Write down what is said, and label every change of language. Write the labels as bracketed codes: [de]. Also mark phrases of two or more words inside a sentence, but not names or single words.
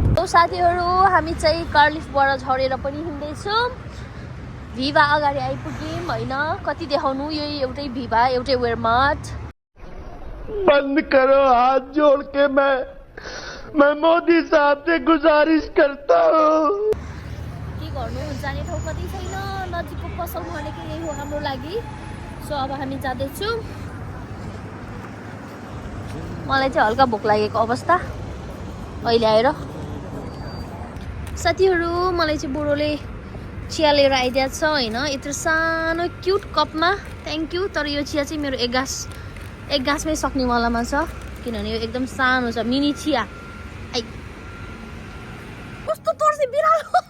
[ne] साथीहरू हामी चाहिँ कार्लिफबाट झरेर पनि हिँड्दैछौँ भिभा अगाडि आइपुग्यौँ होइन कति देखाउनु यही एउटै भिभा एउटै वेयरमार्ट [hi] बंद करो हाथ जोड़ के मैं मोदी साहब से गुजारिश करता हूँ [ne] के गर्नु जाने ठाउँ कतै छैन नजिकको पसल भनेको यही हो हाम्रो लागि सो अब हामी जाँदैछौँ मलाई चाहिँ हल्का भोक लागेको अवस्था अहिले आएर साथीहरू मलाई चाहिँ बुढोले चिया लिएर आइदिएको छ होइन यत्रो सानो क्युट कपमा [en] thank you [ne] तर यो चिया चाहिँ मेरो एक गाँसमै सक्ने वालामा छ किनभने यो एकदम सानो छ मिनी चिया आई कस्तो तर्से बिरालो